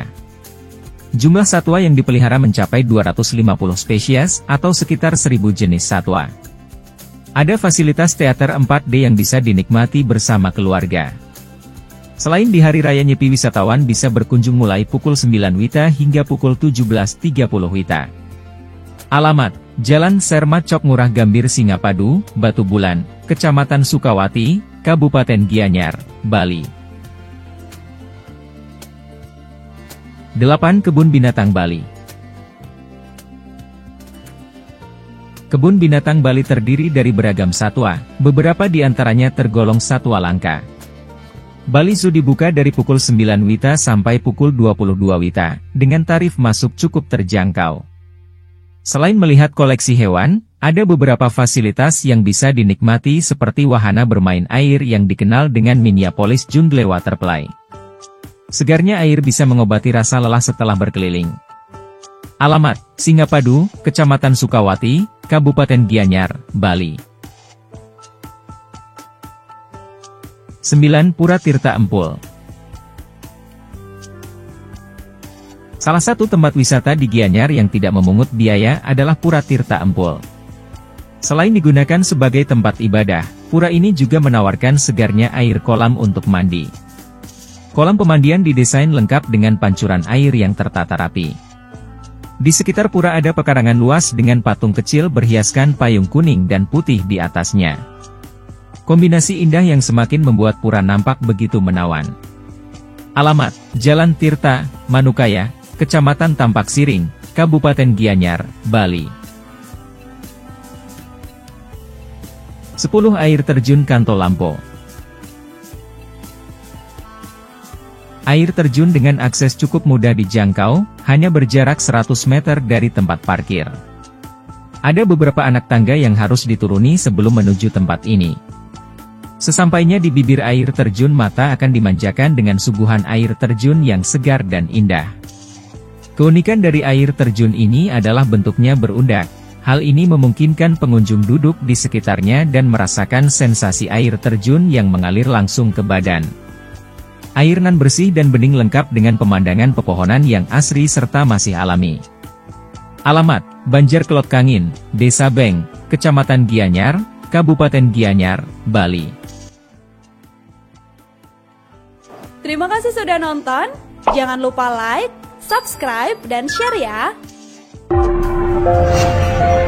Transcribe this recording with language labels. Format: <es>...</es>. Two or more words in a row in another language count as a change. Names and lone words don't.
<id>Jumlah satwa yang dipelihara mencapai 250 spesies atau sekitar 1000 jenis satwa. Ada fasilitas teater 4D yang bisa dinikmati bersama keluarga. Selain di hari raya Nyepi, wisatawan bisa berkunjung mulai pukul 9 WITA hingga pukul 17.30 WITA. Alamat: Jalan Sermat Cok Murah Gambir Singapadu, Batu Bulan, Kecamatan Sukawati, Kabupaten Gianyar, Bali. 8. Kebun Binatang Bali. Kebun Binatang Bali terdiri dari beragam satwa, beberapa di antaranya tergolong satwa langka. Bali Zoo dibuka dari pukul 9 WITA sampai pukul 22 WITA, dengan tarif masuk cukup terjangkau. Selain melihat koleksi hewan, ada beberapa fasilitas yang bisa dinikmati seperti wahana bermain air yang dikenal dengan Minneapolis Jungle Waterplay. Segarnya air bisa mengobati rasa lelah setelah berkeliling. Alamat: Singapadu, Kecamatan Sukawati, Kabupaten Gianyar, Bali. 9. Pura Tirta Empul. Salah satu tempat wisata di Gianyar yang tidak memungut biaya adalah Pura Tirta Empul. Selain digunakan sebagai tempat ibadah, pura ini juga menawarkan segarnya air kolam untuk mandi. Kolam pemandian didesain lengkap dengan pancuran air yang tertata rapi. Di sekitar pura ada pekarangan luas dengan patung kecil berhiaskan payung kuning dan putih di atasnya. Kombinasi indah yang semakin membuat pura nampak begitu menawan. Alamat: Jalan Tirta, Manukaya, Kecamatan Tampak Siring, Kabupaten Gianyar, Bali. 10. Air Terjun Kanto Lampo. Air terjun dengan akses cukup mudah dijangkau, hanya berjarak 100 meter dari tempat parkir. Ada beberapa anak tangga yang harus dituruni sebelum menuju tempat ini. Sesampainya di bibir air terjun, mata akan dimanjakan dengan suguhan air terjun yang segar dan indah. Keunikan dari air terjun ini adalah bentuknya berundak. Hal ini memungkinkan pengunjung duduk di sekitarnya dan merasakan sensasi air terjun yang mengalir langsung ke badan. Air nan bersih dan bening lengkap dengan pemandangan pepohonan yang asri serta masih alami. Alamat, Banjar Kelot Kangin, Desa Beng, Kecamatan Gianyar, Kabupaten Gianyar, Bali. Terima kasih sudah nonton, jangan lupa like, subscribe, dan share ya!</id>